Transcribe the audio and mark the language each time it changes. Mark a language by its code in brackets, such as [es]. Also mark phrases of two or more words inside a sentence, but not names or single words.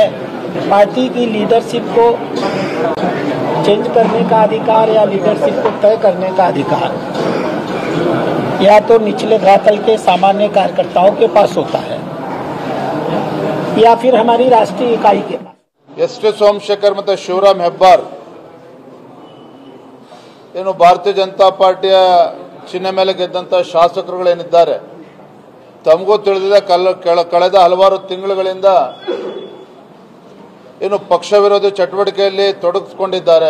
[hi] पार्टी की लीडरशिप को चेंज करने का अधिकार या लीडरशिप को तय करने का अधिकार या तो निचले धरातल के सामान्य कार्यकर्ताओं के पास होता है या फिर हमारी राष्ट्रीय इकाई के पास. [kn] SD ಸೋಮಶೇಖರ್ ಮತ್ತು ಶಿವರಾಮ್ ಹೆಬ್ಬಾರ್ ಏನು ಭಾರತೀಯ ಜನತಾ ಪಾರ್ಟಿಯ ಚಿಹ್ನೆ ಮೇಲೆ ಗೆದ್ದಂಥ ಶಾಸಕರುಗಳೇನಿದ್ದಾರೆ, ತಮಗೂ ತಿಳಿದಿದೆ ಕಳೆದ ಹಲವಾರು ತಿಂಗಳುಗಳಿಂದ ಏನು ಪಕ್ಷ ವಿರೋಧಿ ಚಟುವಟಿಕೆಯಲ್ಲಿ ತೊಡಗಿಸಿಕೊಂಡಿದ್ದಾರೆ.